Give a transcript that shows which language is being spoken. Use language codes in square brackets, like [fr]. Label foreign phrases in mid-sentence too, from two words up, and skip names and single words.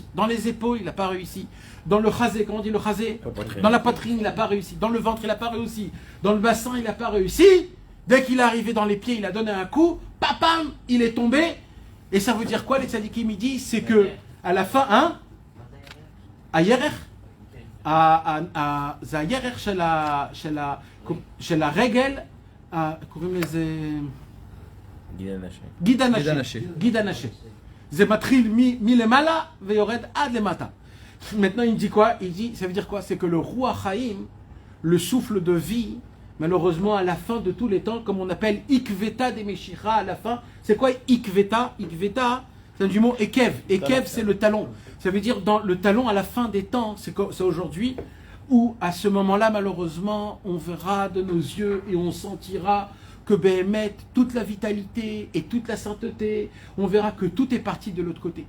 [fr] Dans les épaules, il n'a pas réussi. Dans le chazé, comment on dit le chazé? Dans la poitrine, il n'a pas réussi. Dans le ventre, il n'a pas réussi. Dans le bassin, il n'a pas réussi. Dès qu'il est arrivé dans les pieds, il a donné un coup. Papam, il est tombé. Et ça veut dire quoi, les tzadikim, ils disent? C'est que, à la fin, hein? [he] À Yerer, זה הירך של הרגל, קוראים לזה גיד הנשה. זה מתחיל מלמעלה ויורד עד למטה. [fr] Maintenant il dit quoi? Il dit, ça veut dire quoi? C'est que le Ruach Haïm, le souffle de vie, malheureusement à la fin de tous les temps, comme on appelle Ikveta des Meshicha à la fin, c'est quoi Ikveta? Ikveta, c'est du mot Ekev. Ekev c'est le talon. Ça veut dire dans le talon à la fin des temps, c'est aujourd'hui, où à ce moment-là, malheureusement, on verra de nos yeux et on sentira que Béhémet, toute la vitalité et toute la sainteté, on verra que tout est parti de l'autre côté.